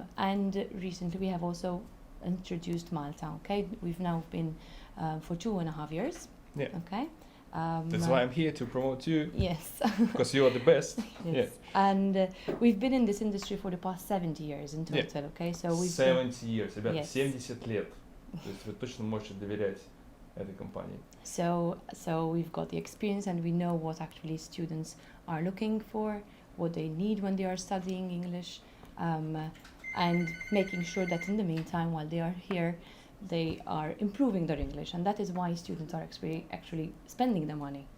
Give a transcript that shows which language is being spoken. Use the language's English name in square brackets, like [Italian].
[English] And recently we have also introduced Malta. Okay, we've now been for 2.5 years. Yeah. Okay. That's why I'm here to promote you. Yes. Because you are the best. Yes. Yeah. And we've been in this industry for the past 70 years in total. Yeah. Okay, so we've 70 years, [Russian] ребята, 70 лет. То есть вы точно можете доверять этой компании. [English] So we've got the experience, and we know what actually students are looking for, what they need when they are studying English, and making sure that in the meantime, while they are here, they are improving their English, and that is why students are actually spending the money.